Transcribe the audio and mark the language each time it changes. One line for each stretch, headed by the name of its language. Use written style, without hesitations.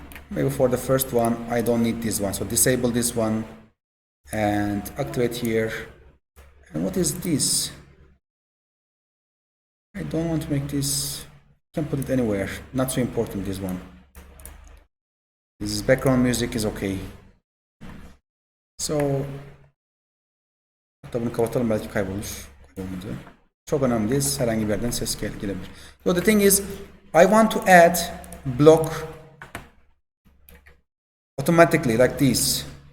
English: Maybe for the first one, I don't need this one. So disable this one and activate here. And what is this? I don't want to make this. I can put it anywhere. Not so important, this one. This background music is okay.
Turkish: So hatta bunu kapatalım, belki kaybolur. Kaybolmadı. Çok önemli değil. Herhangi bir yerden ses gelebilir.
English: So the thing is, I want to add block automatically like this.